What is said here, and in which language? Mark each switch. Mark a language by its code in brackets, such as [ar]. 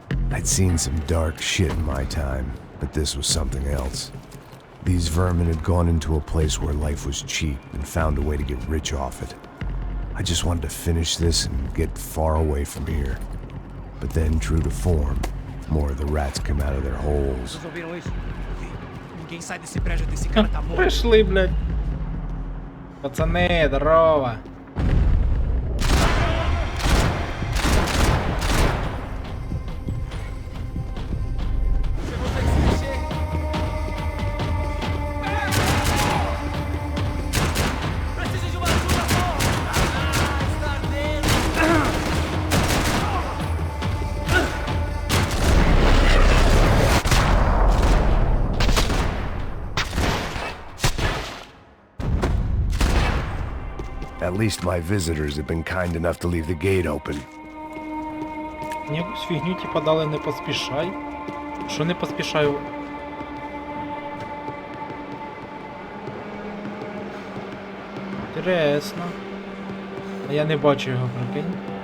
[en] I'd seen some dark shit in my time, but this was something else. These vermin had gone into a place where life was cheap and found a way to get rich off it. I just wanted to finish this and get far away from here. But then, true to form, more of the rats come out of their holes. [pt] Vocês ouviram isso? Ninguém sai desse prédio desse cara tá morto. [uk] Прийшли, блядь. Пацани, здорово. [pt] Você consegue se mexer? Preciso de uma ajuda, porra! Ah, está ardendo! [en] At least my visitors have been kind enough to leave the gate open. [uk] Мені якусь фігню типа дали не поспішай. Що не поспішаю? Інтересно. А я не бачу його, прикинь.